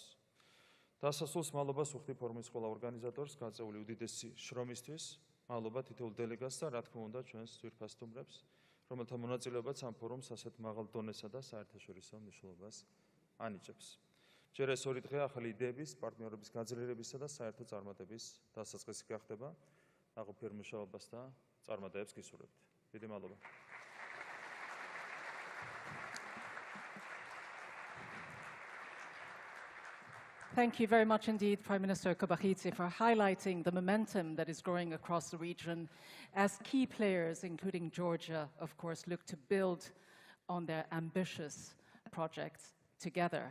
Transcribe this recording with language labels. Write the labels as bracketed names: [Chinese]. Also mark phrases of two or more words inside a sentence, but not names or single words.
[Georgian] დასასრულს მადლობას ვუხდი ფორუმის ყველა ორგანიზატორს გაწეული უდიდესი შრომისთვის, მადლობა თითოეულ დელეგატს და რა თქმა უნდა ჩვენს ძვირფასტუმრებს, რომელთა მონაწილეობაც ამ ფორუმს ასეთ მაღალ დონესა და საერთაშორისო მნიშვნელობას ანიჭებს. ჯერ ეს ორი დღე ახალი იდეების, პარტნიორების გაძლიერებისა და საერთო წარმატების დასაწყისი გახდება. ნაყოფიერ მუშაობას და წარმატებებს გისურვებთ. დიდი მადლობა. [English] Thank you very much indeed, Prime Minister Kobachidze, for highlighting the momentum that is growing across the region as key players, including Georgia, of course, look to build on their ambitious projects together.